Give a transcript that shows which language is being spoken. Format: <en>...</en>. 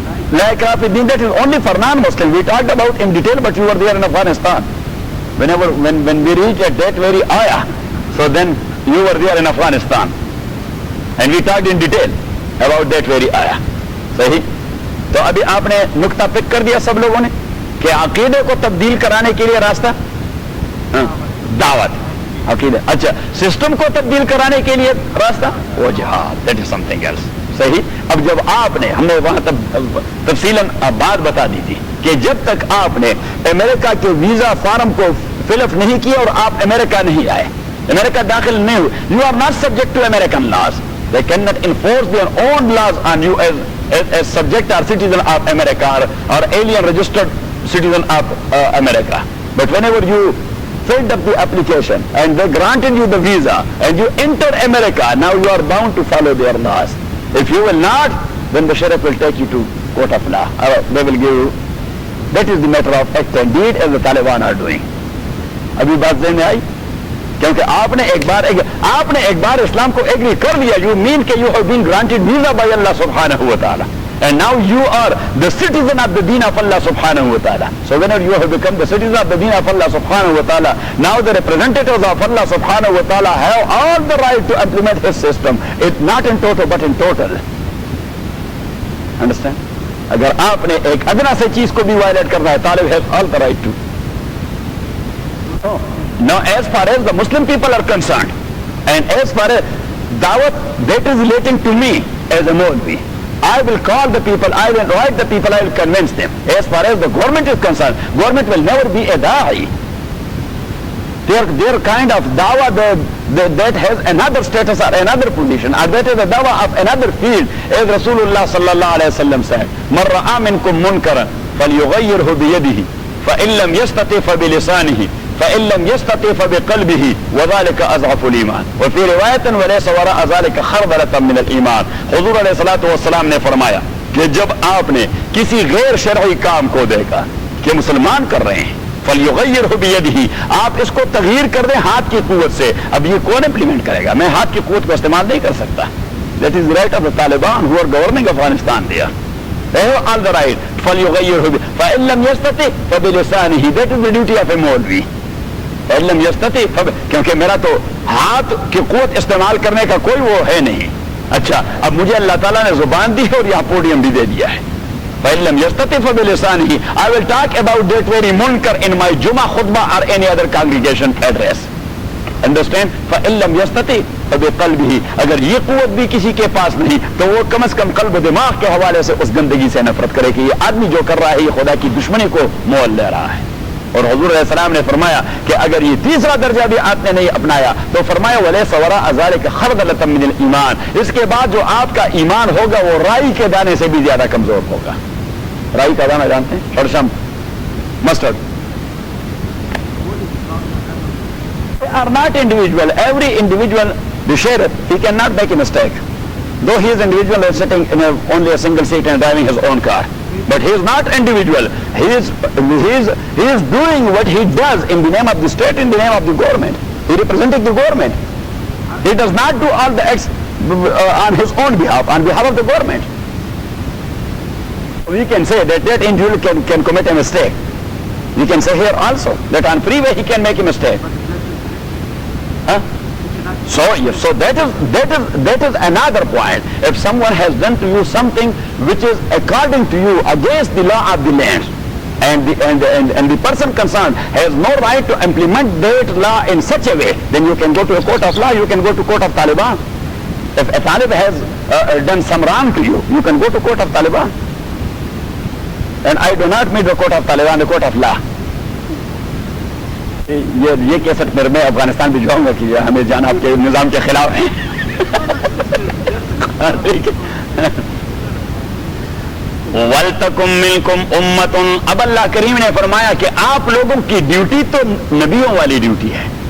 <en>Like Rafiddin, that is only for non-Muslims. We talked about in detail, but you were there in Afghanistan. When we reached at that very ayah, so then you were there in Afghanistan. And we talked in detail. about that very ayah. صحیح.</en> <ur>تو ابھی آپ نے نقطہ پک کر دیا سب لوگوں نے کہ عقیدے کو تبدیل کرانے کے لیے راستہ دعوت عقیدہ. اچھا سسٹم کو تبدیل کرانے کے لیے راستہ وہ جہاد.</ur> <en>That is something else.</en> <ur>صحیح. اب جب آپ نے ہم نے وہاں تفصیلاً بات بتا دی تھی کہ جب تک آپ نے امریکہ کے ویزا فارم کو فل اپ نہیں کیا اور آپ امریکہ نہیں آئے, امریکہ داخل نہیں ہوئے,</ur> <en>You are not subject to American laws. They cannot enforce their own laws on you as subject or citizen of America or alien registered citizen of America. But whenever you filled up the application and they granted you the visa and you entered America, now you are bound to follow their laws. If you will not, then the sheriff will take you to court of law. They will give you. That is the matter of act and deed as the Taliban are doing.</en> <ur>ابھی بات ذہن میں آئی کیونکہ آپ نے ایک بار اسلام کو agri کر لیا.</ur> <en>You mean کہ you have been granted visa by اللہ سبحانہ و تعالی and now you are the citizen of the deen of Allah subhanahu wa ta'ala. So whenever you have become the citizen of the deen of Allah subhanahu wa ta'ala, now the representatives of Allah subhanahu wa ta'ala have all the right to implement his system. It's not in toto but in total. Understand?</en> <ur>اگر آپ نے ایک ادنا سے چیز کو بھی wallet کرنا ہے, طالب</ur> <en>has all the right to. Now as far as the Muslim people are concerned and as far as dawat that is relating to me as a Maulvi, I will call the people, I will invite the people, I will convince them. As far as the government is concerned, government will never be a da'i. Their kind of dawah that has another status or another position, or that is a dawah of another field, as Rasulullah sallallahu alayhi wa sallam said,</en> <ar>مَنْ رَأَى مِنْكُمْ مُنْكَرًا فَلْيُغَيِّرْهُ بِيَدِهِ فَإِنْ لَمْ يَسْتَطِعْ فَبِلِسَانِهِ فَإِنْ لَمْ يَسْتَطِعْ فَبِقَلْبِهِ وَذَلِكَ أَضْعَفُ الْإِيمَانِ وَفِي رِوَايَةٍ وَلَيْسَ وَرَاءَ ذَلِكَ خَرْبَلَةً مِنَ الْإِيمَانِ.</ar> <ur>حضور علیہ الصلوۃ والسلام نے فرمایا کہ جب آپ نے کسی غیر شرعی کام کو دیکھا کہ مسلمان کر رہے ہیں,</ur> <ar>فَلْيُغَيِّرْهُ بِيَدِهِ,</ar> <ur>آپ اس کو تغییر کر دیں ہاتھ کی قوت سے. اب یہ کون امپلیمنٹ کرے گا؟ میں ہاتھ کی قوت کو استعمال نہیں کر سکتا.</ur> <en>That is the right of the Taliban who are governing Afghanistan there. They have all the right.</en> <ar>فَلْيُغَيِّرْهُ فَإِنْ لَمْ يَسْتَطِعْ فَبِلِسَانِهِ.</ar> <en>That is the duty of a Maulvi.</en> <ar>فَإِنْ يَسْتَطِعْ</ar> <ur>کیونکہ میرا تو ہاتھ کی قوت استعمال کرنے کا کوئی وہ ہے نہیں. اچھا اب مجھے اللہ تعالیٰ نے زبان دی ہے اور یہاں پوڈیم بھی دے دیا ہے.</ur> <ar>فَإِنْ لَمْ يَسْتَطِعْ فَبِلِسَانِهِ.</ar> <en>I will talk about that very munkar in my Jummah khutbah or any other congregation address. Understand?</en> <ar>فَإِنْ لَمْ يَسْتَطِعْ فَبِقَلْبِهِ.</ar> <ur>اگر یہ قوت بھی کسی کے پاس نہیں تو وہ کم از کم قلب و دماغ کے حوالے سے اس گندگی سے نفرت کرے کہ یہ آدمی جو کر رہا ہے یہ خدا کی دشمنی کو مول لے رہا ہے. اور حضور علیہ السلام نے فرمایا کہ اگر یہ تیسرا درجہ بھی آپ نے نہیں اپنایا تو فرمایا</ur> <ar>وَلَيْسَ وَرَاءَ ذَلِكَ خَرْدَلَةً مِنَ الْإِيمَانِ.</ar> <ur>اس کے بعد جو آپ کا ایمان ہوگا وہ رائی کے دانے سے بھی زیادہ کمزور ہوگا. رائی کا دانہ جانتے ہیں؟ شڑشم, mustard.</ur> <en>They are not individual. Every individual, the sheriff, he cannot make a mistake. Though he is individual and sitting in only a single seat and driving his own car. But he is not individual. He is doing what he does in the name of the state, in the name of the government. He is representing the government. He does not do all the acts on his own behalf, on behalf of the government. We can say that individual can commit a mistake. We can say here also that on freeway he can make a mistake. Huh? So that is another point. If someone has done to you something which is according to you against the law of the land, and the person concerned has no right to implement that law in such a way, then you can go to a court of law, you can go to court of Taliban. If a Talib has done some wrong to you, you can go to court of Taliban. And I do not mean the court of Taliban, the court of law.</en> <ur>یہ cassette پھر میں افغانستان بھی جاؤں گا کہ ہمیں جانا آپ کے نظام کے خلاف ہے.</ur> <ar>وَلْتَكُمْ مِنْكُمْ أُمَّةٌ.</ar> <ur>اب اللہ کریم نے فرمایا کہ آپ لوگوں کی ڈیوٹی تو نبیوں والی ڈیوٹی ہے.</ur>